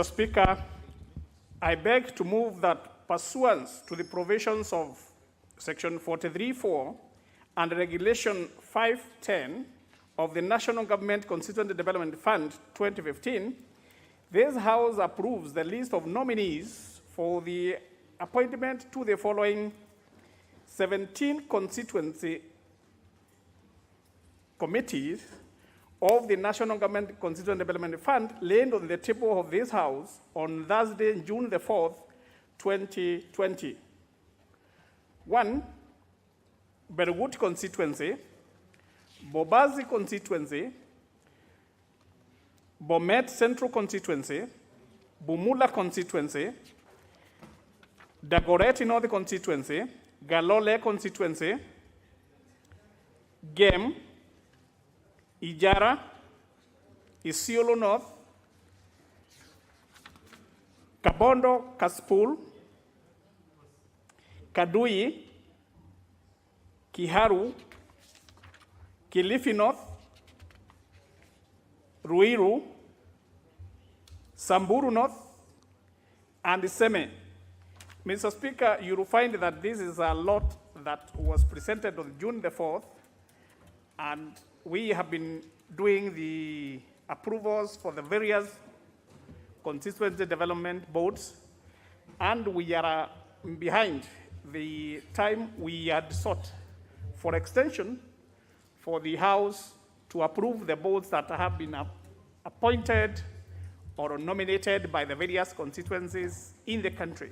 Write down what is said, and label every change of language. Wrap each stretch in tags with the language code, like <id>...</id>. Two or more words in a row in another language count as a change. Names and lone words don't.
<en>Speaker, I beg to move that pursuant to the provisions of Section 43(4) and Regulation 510 of the National Government Constituency Development Fund 2015, this House approves the list of nominees for the appointment to the following 17 constituency committees of the National Government Constituency Development Fund laid on the table of this House on Thursday, June the 4th, 2020. 1, Bergut constituency, Bobazi constituency, Bomet Central constituency, Bumula constituency, Dagoretti North constituency, Galole constituency, Gem, Ijara, Isiolo North, Kabondo Kaspul, Kadui, Kiharu, Kilifi North, Ruiru, Samburu North, and Seme. Mr. Speaker, you will find that this is a lot that was presented on June the 4th, and we have been doing the approvals for the various constituency development boards, and we are behind the time we had sought for extension for the House to approve the boards that have been appointed or nominated by the various constituencies in the country.</en>